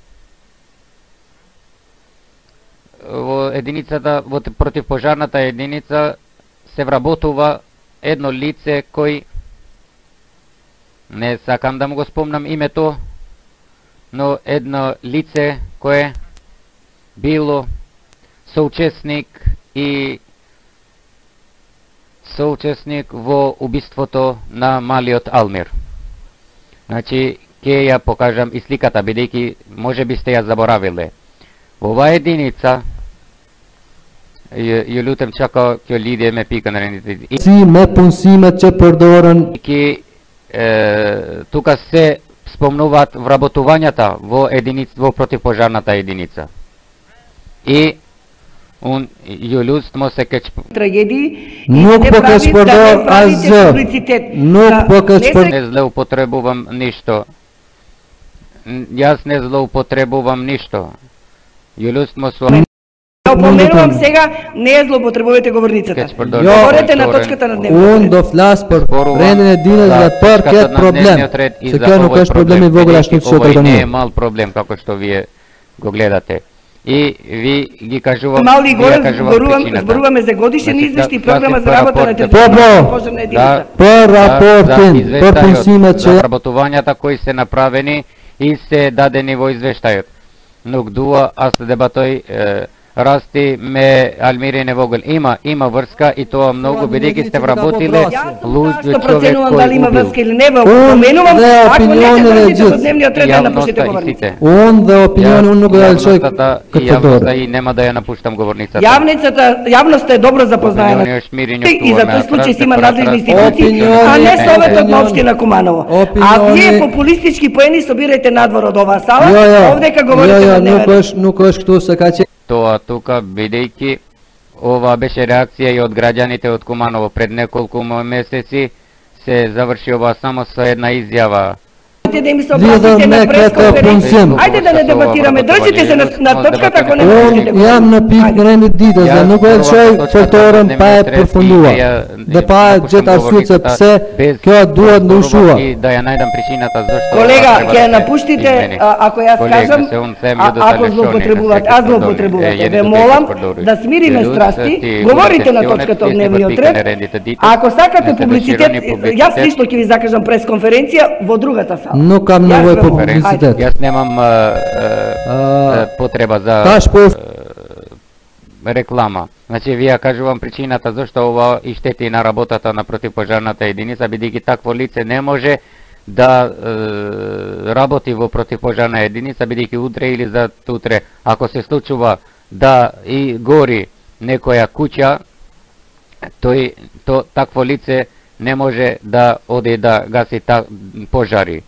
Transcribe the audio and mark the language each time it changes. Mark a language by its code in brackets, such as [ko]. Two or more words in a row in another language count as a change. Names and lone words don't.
[mk] Во единицата, во противпожарната единица се вработува едно лице кој, не сакам да му го спомнам името, но едно лице кое било соучесник во убиството на малиот Алмир. Значи, ќе ја покажам и сликата, бидејќи може би сте ја заборавиле. Во оваа единица, [sq] ju lutem çaka kjo lidhje me pikën e rendit. Si me punësimet që përdoren. [mk] Тука се спомнуваат вработувањата во противпожарната единица. [sq] И ju lutmo se keq [mk] трагедии [sq] Nuk po keq përdor asgjë. Nuk po keq përdor. [mk] Не злоупотребувам ништо. Јас не злоупотребувам ништо. [sq] Ju lutmo со [mk] Опоменувам сега, не ја злоупотребувате говорницата. Говорете на точката на дневниот ред. [sq] Unë do flas për rendin e dinës dhe për këtë problem. Se kjo nuk është problem i vogël ashtu që [mk] Ова [sq] të [mk] не е [sq] tani. [mk] мал проблем како што вие го гледате. И ви ги кажувам, Мали горе зборуваме за годишен извештај и програма за работа на територијата пожарна единица. [sq] Për raportin, për punësimet [mk] за [sq] që [mk] вработувањата кои се направени и се дадени во извештајот. [sq] Nuk dua as debatoj rasti me Almiri e vogël. [mk] Има врска и тоа многу, бидејќи сте вработиле луѓе човек кој дали има убил. врска или не, опоменувам, ако не се вртите во дневниот ред, да напуштите Јавноста и говорницата. сите. [sq] unë dhe opinioni unë nuk do ja lëshoj [mk] Јавноста и [sq] këtë [mk] јавноста [sq] përdorje. [mk] и нема да ја напуштам говорницата. Јавноста е добро запознаена. И за тој случај си има надлежни институции, а не Советот на општина Куманово. А вие популистички поени собирајте надвор од оваа сала, овдека говорите на дневен ред. [sq] Nuk është këtu se ka qenë. [mk] Тоа тука, бидејќи ова беше реакција и од граѓаните од Куманово пред неколку месеци, се заврши ова само со една изјава. Да им се обратите на пресконференција. Ајде да не дебатираме, држите се на точката ако не можете. [sq] Unë jam në pikë në rendit ditës dhe nuk e lëshoj faktorën pa e përfunduar dhe pa e gjetë arsye se pse kjo duhet ndryshuar. [mk] Да ја најдам причината зашто. Колега, ќе ја напуштите ако јас кажам, ако злоупотребувате, аз злоупотребувате. Ве молам да смириме страсти, говорите на точката од дневниот ред. Ако сакате публицитет, јас лично ќе ви закажам пресконференција во другата сала. [sq] Nuk kam nevojë për publicitet. [mk] Јас немам потреба за [sq] Tash po [mk] реклама. Значи, вие кажувам причината зашто ова и штети на работата на противпожарната единица, бидејќи такво лице не може да работи во противпожарна единица, бидејќи утре или за утре, ако се случува да и гори некоја куќа, такво лице не може да оди да гаси пожари.